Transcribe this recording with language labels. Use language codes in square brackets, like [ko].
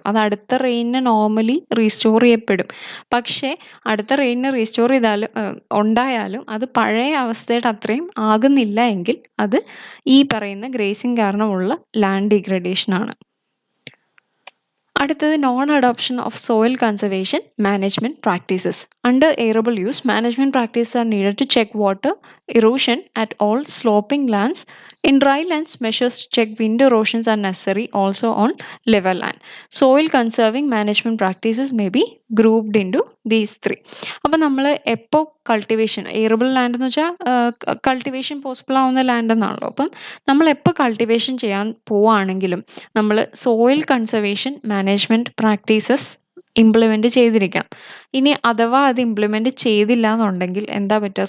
[ml] അത് അടുത്ത റെയിനിന് normally restore ചെയ്യപ്പെടും. പക്ഷേ അടുത്ത റെയിനിന് റീസ്റ്റോർ ഉണ്ടായാലും അത് പഴയ അവസ്ഥയുടെ അത്രയും ആകുന്നില്ല എങ്കിൽ അത് ഈ പറയുന്ന ഗ്രേസിങ് കാരണമുള്ള ലാൻഡ് ഡീഗ്രഡേഷൻ ആണ്. അടുത്തത് [en] Non adoption of soil conservation management practices. Under arable use, management practices are needed to check water erosion at all sloping lands. In dry lands, measures to check wind erosions are necessary also on level land. Soil conserving management practices may be grouped into these three. [ml] അപ്പോൾ നമ്മൾ എപ്പോൾ cultivation, ഏറബിൾ land എന്ന് വെച്ചാൽ cultivation possible ആവുന്ന land എന്നാണല്ലോ. അപ്പം നമ്മൾ എപ്പോൾ കൾട്ടിവേഷൻ ചെയ്യാൻ പോവുകയാണെങ്കിലും നമ്മൾ soil conservation management practices implement ചെയ്തിരിക്കണം. ഇനി അഥവാ അത് ഇംപ്ലിമെന്റ് ചെയ്തില്ല എന്നുണ്ടെങ്കിൽ എന്താ പറ്റുക?